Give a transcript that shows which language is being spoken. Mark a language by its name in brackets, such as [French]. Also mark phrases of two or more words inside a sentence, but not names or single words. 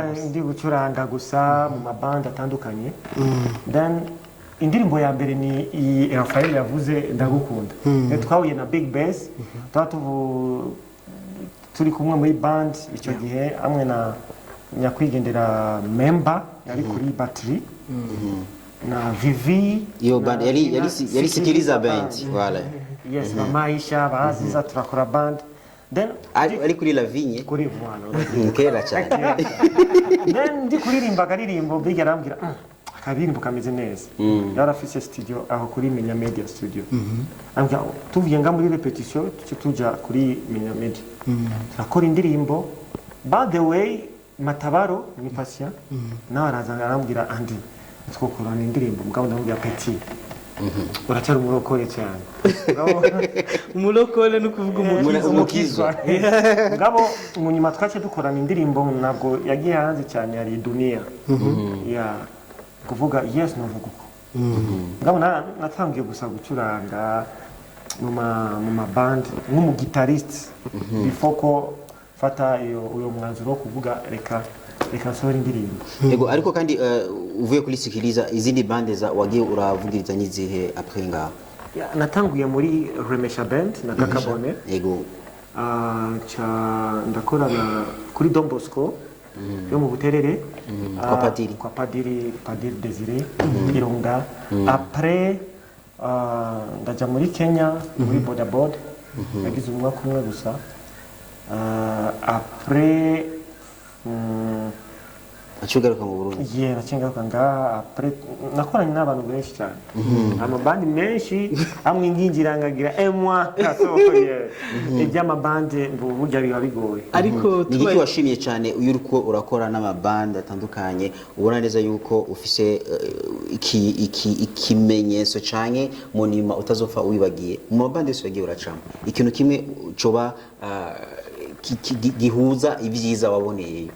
[Rundi] ndi gucuranga gusa mu mabanda atandukanye then indirimbo ya mbere ni Rafael yavuze ndagukunda twahuye na Big Bass turi kumwe muri band icyo gihe amwe na nyakwigendera member yari kuri battery na Vivi iyo band yari Sikiliza band wala yes Maisha baziza turakora band then ari kuri La Vigne kuri voilà kera cyane then ndi kuririmba karirimbo Big arambwira akabirimbo kameze neza yari afise studio aho kuri Menya Media studio ambwira tuvuye nga muri repetition tuja kuri Menya Media turakora indirimbo [English] by the way [Rundi] Matabaro ni patient nawe araza arambwira andi twokorana indirimbo mugabo ndamubwira Petit uracyari umurokore cyane umurokore no kuvuga umukizwa mugabo munyuma twace dukorana indirimbo nabwo yagiye hanze cyane yari Dunia ya kuvuga yes navuga uko mugabo natangiye gusa gucuranga mu ma band nk'umugitariste before ko fata uyo mwanzuro kuvuga reka sora indirimbo yego ariko kandi uvuye kuri Sikiliza izindi bande za wagiye uravugiriza nyizihe après ngaho natanguye muri Remesha Band na Kakabone yego ndakorana kuri Don Bosco yo mu Buterere kwa Padiri Desire Irunga après ndaja muri Kenya muri Boda yagize umwaka umwe gusa après acugaruka mu Burundi nacengaruka après nakoranye n'abantu benshi cyane amabandi menshi amwe ngingirangagira emwa kasohoye iby'amabandi burya biba bigoye ariko niki washimiye cyane uyu uko urakora n'amabandi atandukanye ubona neza yuko ufise ikimenyetso cyane mu nyuma utazofa uwibagiye mu mabandi yose wagiye uracamo ikintu kimwe coba gihuza ibyiza waboneyeyo